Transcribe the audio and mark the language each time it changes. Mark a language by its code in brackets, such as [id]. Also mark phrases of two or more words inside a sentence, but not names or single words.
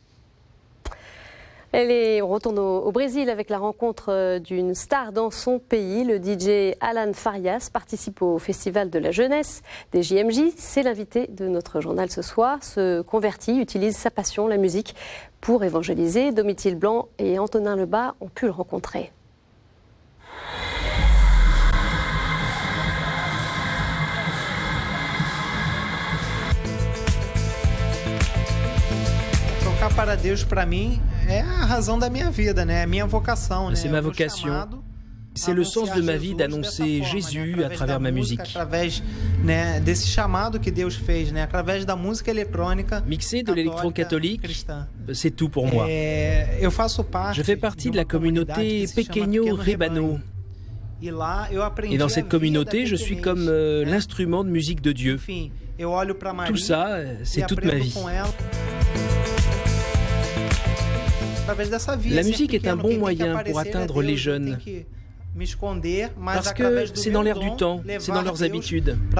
[fr] On retourne au Brésil avec la rencontre d'une star dans son pays. Le DJ Alan Farias participe au Festival de la jeunesse des JMJ. C'est l'invité de notre journal ce soir. Se convertit, utilise sa passion, la musique, pour évangéliser. Domitil Blanc et Antonin Lebas ont pu le rencontrer. [pt] Tocar para Deus para mim é a razão da minha vida, né? É minha vocação, né? [fr] C'est ma vocation. C'est le sens de ma vie d'annoncer Jésus à travers ma musique. [pt] Através, né, desse chamado que Deus fez, né? Através da música eletrônica. [fr] Mixer de l'électro-catholique, c'est tout pour moi. [pt] Eu faço parte. [fr] Je fais partie de la communauté Pequeno Rebano. Et dans cette communauté, je suis comme l'instrument de musique de Dieu. Tout ça, c'est toute ma vie. La musique est un bon moyen pour atteindre les jeunes, parce que c'est dans l'air du temps, c'est dans leurs habitudes.